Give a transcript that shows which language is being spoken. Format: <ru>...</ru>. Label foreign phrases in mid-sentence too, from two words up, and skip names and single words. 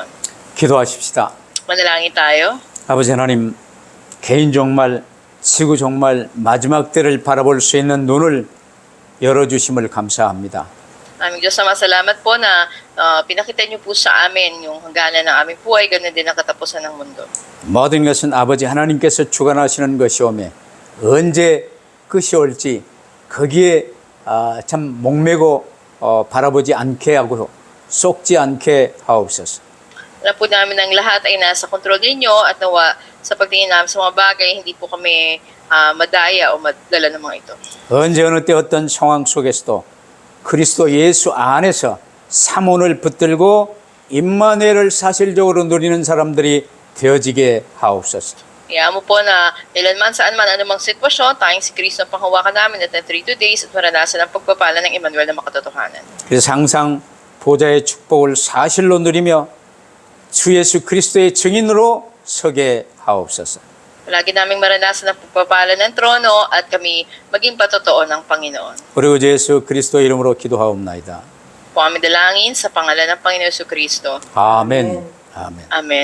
<ko>기도하십시다.</ko> <tl>Manalangin tayo.</tl> <ko>아버지 하나님, 개인 종말, 지구 종말, 마지막 때를 바라볼 수 있는 눈을 열어주심을 감사합니다.</ko> <tl>Aming Diyos, salamat po na pinakita niyo po sa amin yung hangganan ng aming buhay, ganun din ang katapusan ng mundo.</tl> <ko>모든 것은 아버지 하나님께서 주관하시는 것이오매 언제 끝이 올지 거기에 참 목매고 바라보지 않게 하고 속지 않게 하옵소서.</ko> <tl>Alam po namin ang lahat ay nasa kontrol ninyo at nawa sa pagtingin namin sa mga bagay, hindi po kami madaya o madala ng mga ito.</tl> <ko>언제 어느 때 어떤 상황 속에서도 그리스도 예수 안에서 사문을 붙들고 임마누엘을 사실적으로 누리는 사람들이 되어지게 하옵소서.</ko> <tl>Kaya mo po na kailanman saan man anumang sitwasyon, tayong si Kristo ang panghawakan namin at ng 3 days at maranasan ang pagpapala ng Emmanuel na makatotohanan.</tl> <ko>그래서 항상 보좌의 축복을 사실로 누리며 주 예수 그리스도의 증인으로 서게 하옵소서.</ko> <tl>Lagi naming maranasan ang pagpapala ng trono at kami maging patotoo ng Panginoon.</tl> <ko>우리 주 예수 그리스도 이름으로 기도하옵나이다.</ko> <tl>Po kami dalangin sa pangalan ng Panginoon Jesu Kristo.</tl> <ko>아멘. 아멘.</ko> <tl>Amen.</tl>